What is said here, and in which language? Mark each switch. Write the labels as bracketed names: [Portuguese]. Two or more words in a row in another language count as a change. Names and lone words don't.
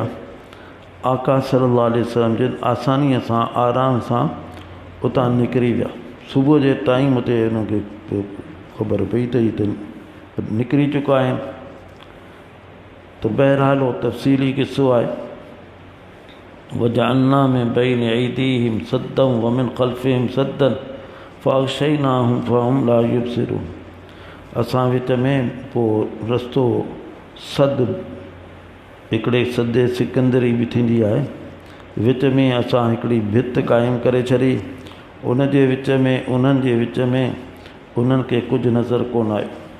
[Sindhi] आका [Arabic] صلى الله عليه وسلم [Sindhi] जिन आसानीअ सां आराम सां उतां निकिरी विया। सुबुह जे टाइम ते उनखे ख़बर पई त ही त निकिरी चुका आहिनि। त बहरहाल उहो तफ़सीली क़िसो आहे। [Arabic] وجعلنا من بين أيديهم سدا ومن خلفهم سدا فأغشيناهم فهم لا يبصرون. [Sindhi] असां विच में पोइ रस्तो सद, हिकिड़े सदे सिकंदरी बि थींदी आहे, विच में असां हिकिड़ी भित क़ाइमु करे छॾी, उन जे विच में उन्हनि जे विच में उन्हनि खे कुझु नज़र कोन आयो।